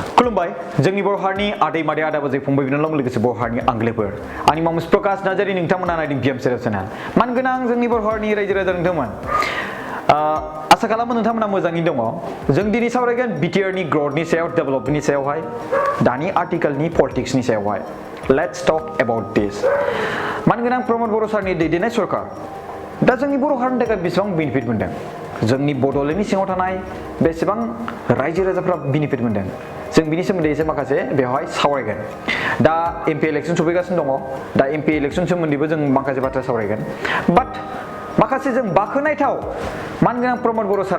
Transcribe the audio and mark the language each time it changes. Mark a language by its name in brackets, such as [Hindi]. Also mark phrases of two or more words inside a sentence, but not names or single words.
[Bodo] खुलुमबाय जोंनि बर' हारिनि आदै मादै आदा बाजै फंबाय बिनानाव लोगोसे बर' हारिनि आंगोलेफोर आंनि मुं प्रकाश नार्जारी नोंथांमोना नायदों VsBPF चेनेल मानगोनां जोंनि बर' हारिनि रायजो राजा नोंथांमोन आसा खालामो नोंथांमोना मोजाङैनो दङ जों दिनै सावरायगोन बिटिआरनि ग्रथनि सायाव डेभेलपमेन्टनि सायावहाय दानि आर्टिकेलनि पलिटिक्सनि सायावहाय [English] let's talk about this [Bodo] मानगोनां प्रमद बर' सारनि दैदेननाय सरकार दा जोंनि बर' हारिनि थाखाय बेसेबां बेनिफिट मोनदों जोंनि बड'लेण्डनि सिङाव थानाय बेसेबां रायजो राजाफ्रा बेनिफिट मोनदों जों बिनि सोमोन्दै एसे माखासे बेवहाय सावरायगोन दा [English] MP election [Bodo] सफैगासिनो दङ दा [English] MP election [Bodo] सोमोन्दैबो जों माखासे बाथ्रा सावरायगोन बाट माखासे जों बाखनायथाव मानगोनां प्रमद बर' सारा